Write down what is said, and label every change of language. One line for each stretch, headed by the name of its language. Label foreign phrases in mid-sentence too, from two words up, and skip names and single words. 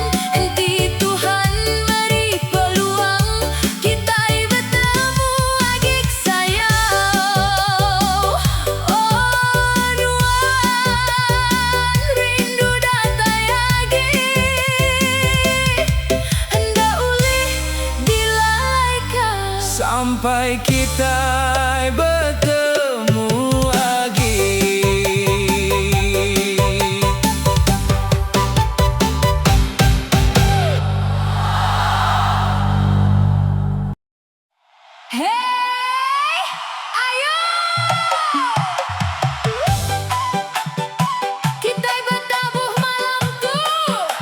Iban: Enti Tuhan beri peluang kita bertemu agik sayang. Oh nuan, rindu datai age, hendak ulih dilaikan
Malay: Sampai kita bertemu lagi.
Iban: Hey, ayo kita bertabuh malam tuh.